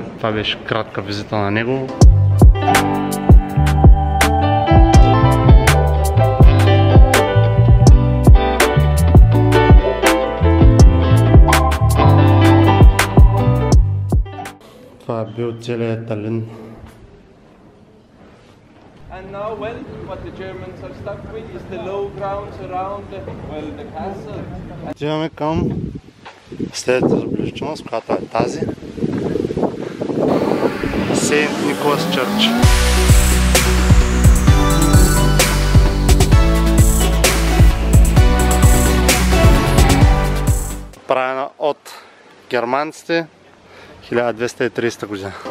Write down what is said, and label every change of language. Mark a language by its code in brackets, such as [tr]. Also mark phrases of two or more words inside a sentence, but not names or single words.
[bg] Това беше кратка визита на него. Това е бил целият Талин. [en] And now, well, what the Germans are stuck with is the low grounds around the castle. [bg] Отиваме към следващата забележителност, която е тази. Сейнт Николас Чърч. Правена от германците 1230 година.